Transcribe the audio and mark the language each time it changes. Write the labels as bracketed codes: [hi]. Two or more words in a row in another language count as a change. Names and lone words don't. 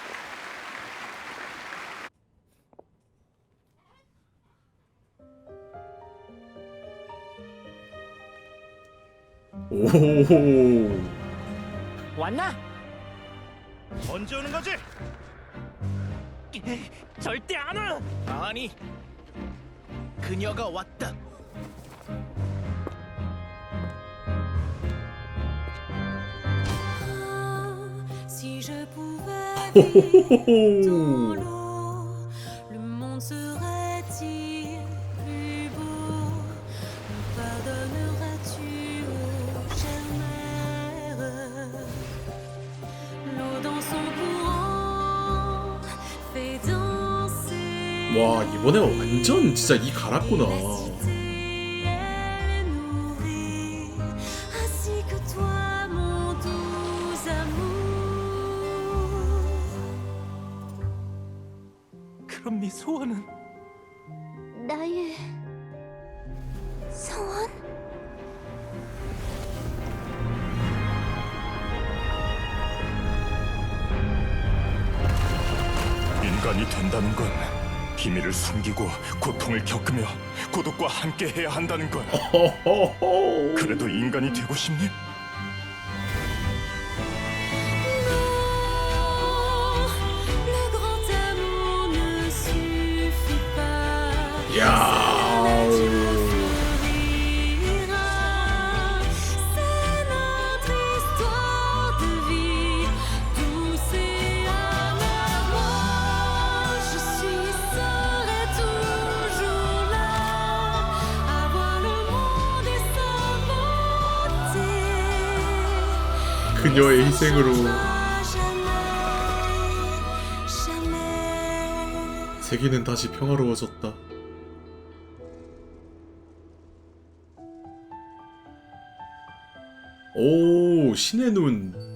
[ko] 오호호호. 왔나? 언제 오는 거지? 절대 안 와. 아니, 그녀가 왔다. [fr] Si je pouvais vivre dans 호호호호. l'eau, le monde serait-il plus beau? Me pardonneras-tu, ô chère mère? L'eau dans son courant fait danser. [ko] 와, 이번에 완전 진짜 이 갈았구나. [fr] Elle nourrit, ainsi que toi, mon doux amour. [ko] 그럼 네 소원은? 나의 소원? 인간이 된다는 건 비밀을 숨기고 고통을 겪으며 고독과 함께 해야 한다는 건. 호호호. 그래도 인간이 되고 싶니? [fr] Non, le grand amour ne suffit pas. 야우. Florira, c'est notre histoire de vie, douce et amère. Moi, je suis, serai toujours là, à voir le monde et sa beauté. [ko] 그녀의 희생으로 세계는 다시 평화로워졌다. 오, 신의 눈.